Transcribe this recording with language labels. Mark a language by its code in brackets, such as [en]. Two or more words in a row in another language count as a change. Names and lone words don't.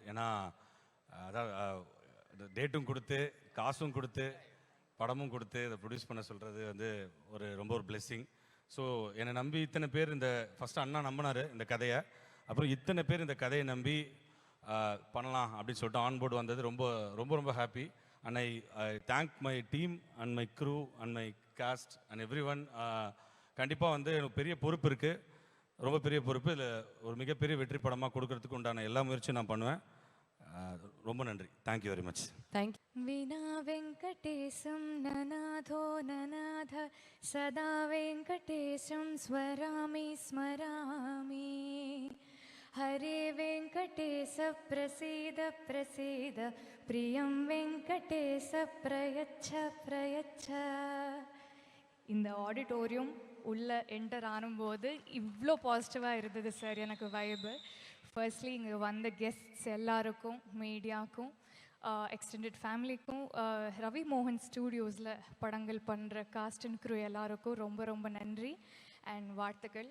[ta] ஏன்னா அதான் டேட்டும் கொடுத்து, காசும் கொடுத்து, படமும் கொடுத்து இதை ப்ரொடியூஸ் பண்ண சொல்கிறது வந்து ரொம்ப ஒரு பிளெஸ்ஸிங். ஸோ என்னை நம்பி இத்தனை பேர் ஃபஸ்ட்டு அண்ணா நம்பினார் இந்த கதையை. அப்புறம் இத்தனை பேர் இந்த கதையை நம்பி பண்ணலாம் அப்படின்னு சொல்லிட்டு ஆன்போர்டு வந்தது ரொம்ப ரொம்ப ரொம்ப ஹாப்பி. [en] And I thank my team and my crew and my cast and every one. [ta] கண்டிப்பாக எனக்கு பெரிய பொறுப்பு இருக்குது, ரொம்ப பெரிய பொறுப்பு. இதில் ஒரு மிகப்பெரிய வெற்றி படமாக கொடுக்கறதுக்கு உண்டான எல்லா முயற்சியும் நான் பண்ணுவேன். ரொம்ப நன்றி. [en] Thank you very much. [ta] தேங்க்யூ. [sa] विना वेङ्कटेशं ननाथो ननाथ सदा वेङ्कटेशं स्मरामि स्मरामि. हरे वेङ्कटेश प्रसीद प्रसीद प्रियं वेङ्कटेश प्रयच्छ प्रयच्छ. [ta] இந்த ஆடிட்டோரியம் உள்ளே என்டர் ஆனும்போது இவ்வளோ பாசிட்டிவாக இருந்தது சார். எனக்கு [en] vibe firstly [ta] இங்கே வந்த கெஸ்ட்ஸ் எல்லாருக்கும், மீடியாவுக்கும், [en] extended familyக்கும், [ta] ரவி மோகன் ஸ்டூடியோஸில் படங்கள் பண்ணுற [en] cast and crew [ta] எல்லாருக்கும் ரொம்ப ரொம்ப நன்றி அண்ட் வாழ்த்துக்கள்.